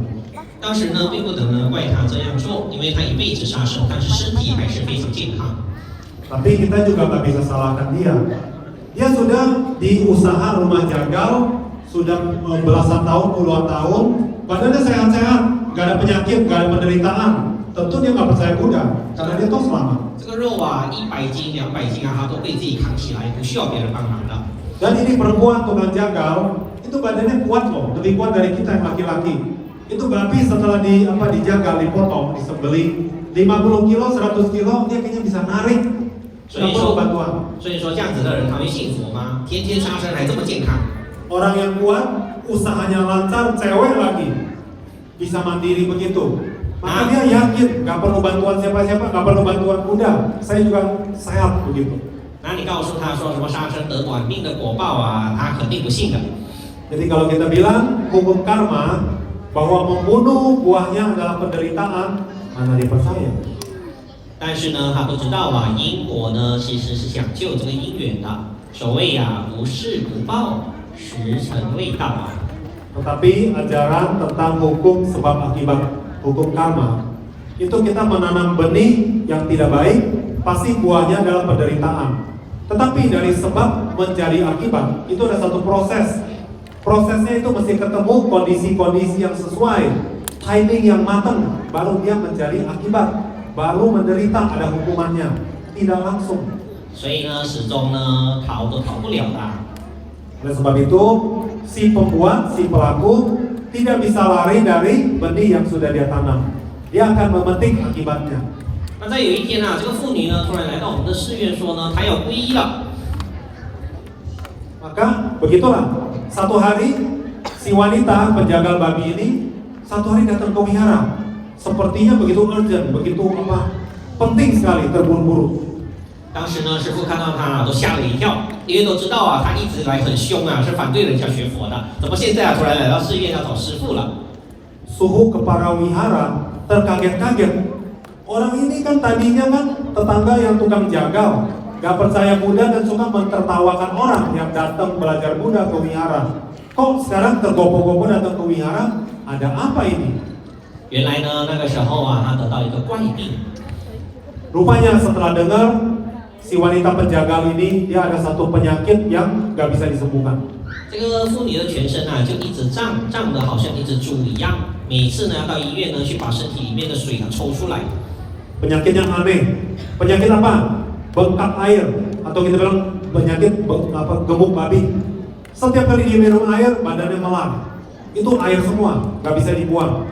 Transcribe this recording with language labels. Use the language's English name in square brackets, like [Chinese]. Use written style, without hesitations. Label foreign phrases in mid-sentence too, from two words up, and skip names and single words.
[Chinese] 当时呢，并不能呢怪他这样做，因为他一辈子杀生，但是身体还是非常健康。 [Indonesian] Tapi kita juga nggak bisa salahkan dia. Dia sudah di usaha rumah jagal, sudah belasan tahun, puluhan tahun, badannya sehat-sehat, nggak ada penyakit, nggak ada penderitaan. Tentu dia nggak percaya Buddha, karena dia tahu selamat. [Chinese] 这个肉啊，100斤、200斤啊，他都可以自己扛起来，不需要别人帮忙的。 [Indonesian] Dan ini perempuan tukang jagal, itu badannya kuat loh, lebih kuat dari kita yang laki-laki. Itu babi setelah dijagal, dipotong, disembelih 50 kilo, 100 kilo, dia kayaknya bisa narik. [Chinese] 所以 [Indonesian] perlu [Chinese] 说， [Indonesian] bantuan. [Chinese] 所以说这样子的人他会信佛吗？天天杀生还这么健康？ [Indonesian] Orang yang kuat, usahanya lancar, cewek lagi, bisa mandiri begitu. Maka dia yakin, nggak perlu bantuan siapa-siapa, nggak perlu bantuan Buddha, saya juga sehat begitu. [Chinese] 那你告诉他说什么杀生得短命的果报啊，他肯定不信的。 [Indonesian] Jadi kalau kita bilang hukum karma bahwa membunuh buahnya adalah penderitaan, mana dia percaya? [Chinese] 但是呢，他不知道啊，因果呢其实是讲究这个因缘的。所谓呀、不是不报，时辰未到啊。 [Indonesian] Tetapi ajaran tentang hukum sebab akibat, hukum karma, itu kita menanam benih yang tidak baik, pasti buahnya adalah penderitaan. Tetapi dari sebab menjadi akibat, itu ada satu proses. Prosesnya itu mesti ketemu kondisi-kondisi yang sesuai, timing yang matang, baru dia menjadi akibat, baru menderita, ada hukumannya, tidak langsung. [Chinese] 所以呢，始终呢逃都逃不了的。 [Indonesian] Oleh sebab itu, si pembuat, si pelaku tidak bisa lari dari benih yang sudah dia tanam. Dia akan memetik akibatnya. [Chinese] 那在有一天啊，这个妇女呢突然来到我们的寺院说呢，她要皈依了。 [Indonesian] Maka begitulah, satu hari si wanita penjagal babi ini satu hari datang ke wihara. Sepertinya begitu urgent, begitu penting sekali, terburu-buru. [Chinese] 当时呢，师父看到她都吓了一跳，因为都知道啊，她一直来很凶啊，是反对人家学佛的，怎么现在啊突然来到寺院要找师父了？ [Indonesian] Suhu kepala wihara terkaget-kaget. Orang ini kan tadinya kan tetangga yang tukang jagal, gak percaya Buddha dan suka mentertawakan orang yang datang belajar Buddha ke wihara. Kok sekarang tergopoh-gopoh datang ke wihara? Ada apa ini? [Chinese] 原来呢，那个时候啊，她得到一个怪病。 [Indonesian] Rupanya setelah dengar si wanita penjagal ini dia ada satu penyakit yang gak bisa disembuhkan. [Chinese] 这个妇女的全身啊，就一直胀的，好像一只猪一样。每次呢，要到医院呢去把身体里面的水啊抽出来。 [Indonesian] Penyakit yang aneh. Penyakit apa? Bengkak air, atau kita bilang penyakit gemuk babi. Setiap kali dia minum air, badannya melar. Itu air semua, gak bisa dibuang.